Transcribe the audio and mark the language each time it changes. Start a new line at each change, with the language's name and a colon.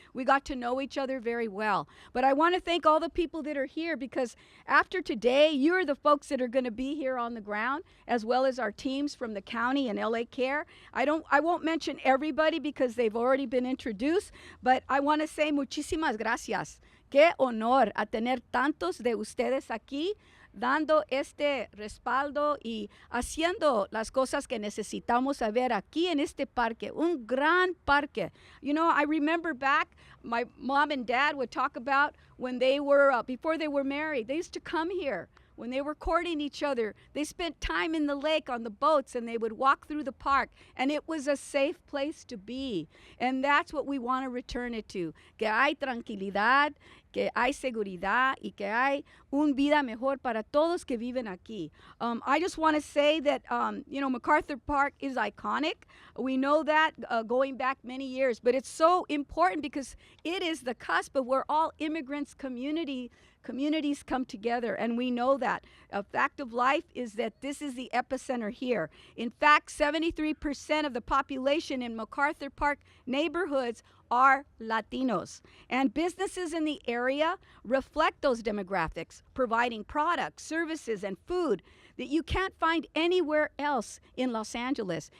English: We got to know each other very well. But I want to thank all the people that are here, because after today, you're the folks that are going to be here on the ground, as well as our teams from the county and LA Care. I won't mention everybody because they've already been introduced, but I want to say
Spanish: muchísimas gracias. Qué honor a tener tantos de ustedes aquí, dando este respaldo y haciendo las cosas que necesitamos saber aquí en este parque, un gran parque.
English: You know, I remember back, my mom and dad would talk about when they were, before they were married, they used to come here. When they were courting each other, they spent time in the lake on the boats, and they would walk through the park, and it was a safe place to be. And that's what we want to return it to.
Spanish: Que hay tranquilidad, que hay seguridad, y que hay un vida mejor para todos que viven aquí.
English: I just want to say that, you know, MacArthur Park is iconic. We know that going back many years, but it's so important because it is the cusp of where all immigrants communities come together, and we know that. A fact of life is that this is the epicenter here. In fact, 73% of the population in MacArthur Park neighborhoods are Latinos, and businesses in the area reflect those demographics, providing products, services, and food that you can't find anywhere else in Los Angeles.